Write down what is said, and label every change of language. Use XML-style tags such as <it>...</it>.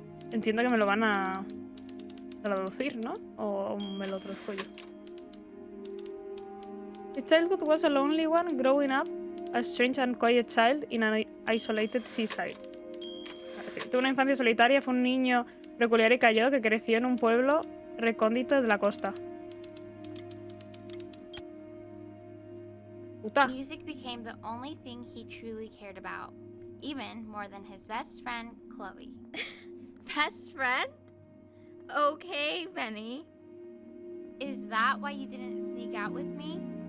<es>Entiendo que me lo van a traducir, ¿no? O me lo traduzco yo.</es> <en>His childhood was a lonely one, growing up a strange and quiet child in an isolated seaside.</en> <es>Sí, tuvo una infancia solitaria, fue un niño peculiar y callado que creció en un pueblo recóndito de la costa. Puta.</es> <en>Music became the only thing he truly cared about, even more than his best friend, Chloe. Best friend? Okay, Benny. Is that why you didn't sneak out with me?</en>